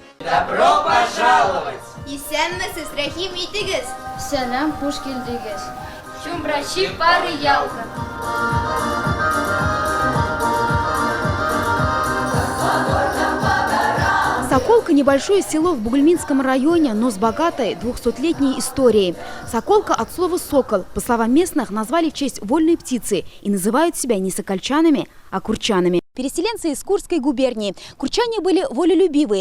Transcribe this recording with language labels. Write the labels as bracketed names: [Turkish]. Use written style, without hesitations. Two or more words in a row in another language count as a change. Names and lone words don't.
[Russian] Добро пожаловать! [Tatar] Исәнмесез, рәхим итегез. Сәлам, хуш килдегез. Чумбрачи пары ялка. [Russian] Соколка – небольшое село в Бугульминском районе, но с богатой 200-летней историей. Соколка от слова «сокол». По словам местных, назвали в честь вольной птицы и называют себя не сокольчанами, а курчанами. Переселенцы из Курской губернии. Курчане были волелюбивые.